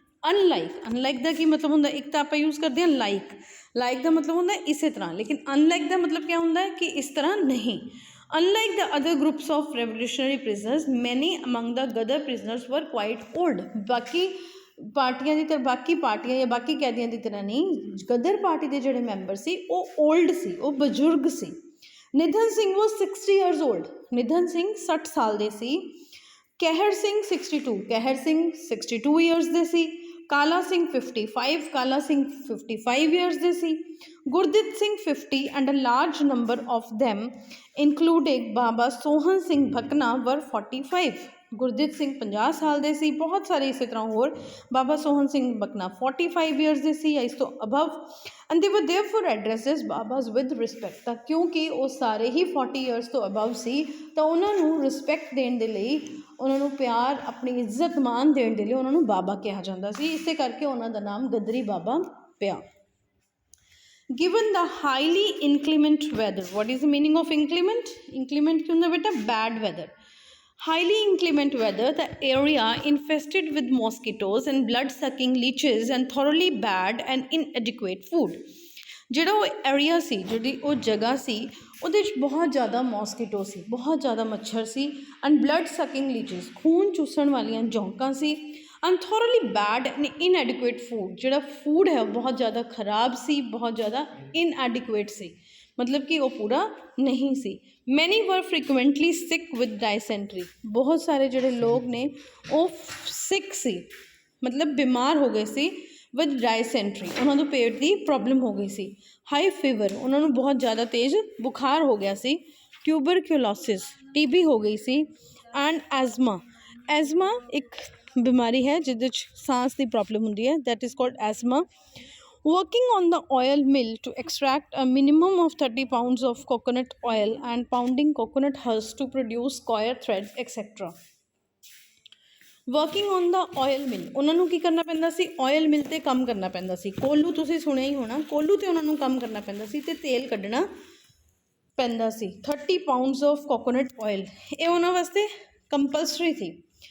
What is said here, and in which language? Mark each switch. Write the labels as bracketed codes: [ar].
[pa] ਅਨਲਾਈਕ ਦਾ ਕੀ ਮਤਲਬ ਹੁੰਦਾ? ਇੱਕ ਤਾਂ ਆਪਾਂ ਯੂਜ਼ ਕਰਦੇ ਹਾਂ ਲਾਈਕ ਦਾ ਮਤਲਬ ਹੁੰਦਾ ਇਸੇ ਤਰ੍ਹਾਂ, ਲੇਕਿਨ ਅਨਲਾਈਕ ਦਾ ਮਤਲਬ ਕਿਆ ਹੁੰਦਾ ਹੈ ਕਿ ਇਸ ਤਰ੍ਹਾਂ ਨਹੀਂ। [en] Unlike the other groups of revolutionary prisoners, many among the Ghadar prisoners were quite old। [pa] ਬਾਕੀ ਪਾਰਟੀਆਂ ਦੀ ਤਰ੍ਹਾਂ ਬਾਕੀ ਪਾਰਟੀਆਂ ਜਾਂ ਬਾਕੀ ਕੈਦੀਆਂ ਦੀ ਤਰ੍ਹਾਂ ਨਹੀਂ, ਗਦਰ ਪਾਰਟੀ ਦੇ ਜਿਹੜੇ ਮੈਂਬਰ ਸੀ ਉਹ ਓਲਡ ਸੀ, ਉਹ ਬਜ਼ੁਰਗ ਸੀ। [en] Nidhan Singh was 60 years old। [pa] ਨਿਧਨ Singh 60 ਸਾਲ ਦੇ ਸੀ। ਕਹਿਰ ਸਿੰਘ 62, ਕਹਿਰ ਸਿੰਘ 62 years ਦੇ ਸੀ। ਕਾਲਾ ਸਿੰਘ 55, ਕਾਲਾ ਸਿੰਘ 55 years ਦੇ ਸੀ। [en] Gurdit Singh 50 and a large number of them including Baba Sohan Singh Bhakna were 45। [pa] Gurdit Singh 50 ਸਾਲ ਦੇ ਸੀ, ਬਹੁਤ ਸਾਰੇ ਇਸੇ ਤਰ੍ਹਾਂ ਹੋਰ। ਬਾਬਾ ਸੋਹਣ ਸਿੰਘ ਭਕਨਾ 45 years ਦੇ ਸੀ ਜਾਂ ਇਸ ਤੋਂ above. [en] and they were therefore addressed as Babas with respect। [pa] ਤਾਂ ਕਿਉਂਕਿ ਉਹ ਸਾਰੇ ਹੀ 40 years ਤੋਂ ਅਬਵ ਸੀ ਤਾਂ ਉਹਨਾਂ ਨੂੰ ਰਿਸਪੈਕਟ ਦੇਣ ਦੇ ਲਈ, ਉਹਨਾਂ ਨੂੰ ਪਿਆਰ, ਆਪਣੀ ਇੱਜ਼ਤ ਮਾਣ ਦੇਣ ਦੇ ਲਈ ਉਹਨਾਂ ਨੂੰ ਬਾਬਾ ਕਿਹਾ ਜਾਂਦਾ ਸੀ। ਇਸੇ ਕਰਕੇ ਉਹਨਾਂ ਦਾ ਨਾਮ ਗਦਰੀ ਬਾਬਾ ਪਿਆ। [en] Given the highly inclement weather, what is the meaning of inclement? [pa] Inclement ਕੀ ਹੁੰਦਾ ਬੇਟਾ? [en] Bad weather। Highly inclement weather, the area infested with mosquitoes and blood-sucking leeches and thoroughly bad and inadequate food। [pa] ਜਿਹੜਾ ਉਹ area ਸੀ, ਜਿਹੜੀ ਉਹ ਜਗ੍ਹਾ ਸੀ, ਉਹਦੇ 'ਚ ਬਹੁਤ ਜ਼ਿਆਦਾ ਮੋਸਕੀਟੋ ਸੀ, ਬਹੁਤ ਜ਼ਿਆਦਾ ਮੱਛਰ ਸੀ। [en] and blood sucking leeches, [pa] ਖੂਨ ਚੂਸਣ ਵਾਲੀਆਂ ਜੌਂਕਾਂ ਸੀ। [en] and thoroughly bad and inadequate food, [pa] ਜਿਹੜਾ ਫੂਡ ਹੈ ਉਹ ਬਹੁਤ ਜ਼ਿਆਦਾ ਖਰਾਬ ਸੀ, ਬਹੁਤ ਜ਼ਿਆਦਾ ਇਨਐਡਿਕੁਏਟ ਸੀ, ਮਤਲਬ ਕਿ ਉਹ ਪੂਰਾ ਨਹੀਂ ਸੀ। [en] many were frequently sick with dysentery, [pa] ਬਹੁਤ ਸਾਰੇ ਜਿਹੜੇ ਲੋਕ ਨੇ ਉਹ ਸਿਕ ਸੀ, ਮਤਲਬ ਬਿਮਾਰ ਹੋ ਗਏ ਸੀ। [en] with dysentery, [pa] ਉਹਨਾਂ ਨੂੰ ਪੇਟ ਦੀ ਪ੍ਰੋਬਲਮ ਹੋ ਗਈ ਸੀ। [en] high fever, [pa] ਉਹਨਾਂ ਨੂੰ ਬਹੁਤ ਜ਼ਿਆਦਾ ਤੇਜ਼ ਬੁਖਾਰ ਹੋ ਗਿਆ ਸੀ। ਟਿਊਬਰਕਿਊਲੋਸਿਸ, TB ਹੋ ਗਈ ਸੀ। [en] and asthma, [pa] ਐਜ਼ਮਾ ਇੱਕ ਬਿਮਾਰੀ ਹੈ ਜਿਹਦੇ 'ਚ ਸਾਂਸ ਦੀ ਪ੍ਰੋਬਲਮ ਹੁੰਦੀ ਹੈ, [en] That is called asthma. Working on the oil mill to extract a minimum of 30 pounds of coconut oil and pounding coconut husk to produce coir thread etc। Working on the oil mill, [pa] ਉਹਨਾਂ ਨੂੰ ਕੀ ਕਰਨਾ ਪੈਂਦਾ ਸੀ? Oil ਮਿਲ 'ਤੇ ਕੰਮ ਕਰਨਾ ਪੈਂਦਾ ਸੀ। ਕੋਲੂ ਤੁਸੀਂ ਸੁਣਿਆ ਹੀ ਹੋਣਾ, ਕੋਲੂ 'ਤੇ ਉਹਨਾਂ ਨੂੰ ਕੰਮ ਕਰਨਾ ਪੈਂਦਾ ਸੀ ਅਤੇ ਤੇਲ ਕੱਢਣਾ ਪੈਂਦਾ ਸੀ। [en] 30 pounds of coconut oil, [pa] ਇਹ ਉਹਨਾਂ ਵਾਸਤੇ ਕੰਪਲਸਰੀ ਸੀ।